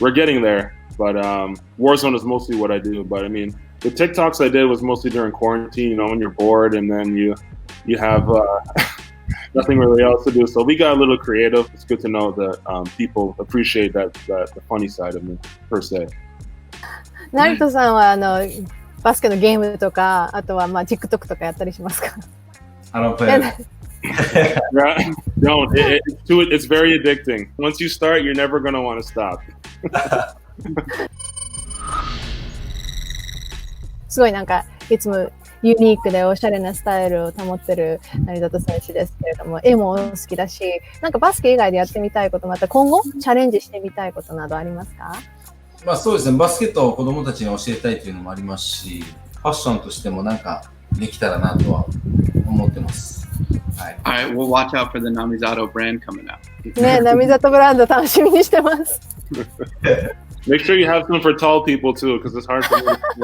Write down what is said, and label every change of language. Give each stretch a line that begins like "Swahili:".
English: We're getting there, but Warzone is mostly what I do. But I mean, the TikToks I did was mostly during quarantine, when you're bored and then you have nothing really else to do. So we got a little creative. It's good to know that people appreciate that the funny side of me per se.
Japanese: ナルトさんはバスケのゲームとか、あとはTikTok とかやったりしますか
English: ？Don't play Don't. It's very addicting. Once you start, you're never going to want to stop.
Japanese: すごいいつもユニークでおしゃれなスタイルを保ってる成里選手ですけれども、絵も好きだし、バスケ以外でやってみたいこと、また今後チャレンジしてみたいことなどありますか？そうですね。バスケットを子供たちに教えたいというのもありますし、ファッションとしてもできたらなとは思ってます。はい。
English: Alright, we'll watch out for the Namizato brand coming out.
Japanese: ね、ナミザトブランド楽しみにしてます。
English: Make sure you have some for tall people too, because it's hard for me to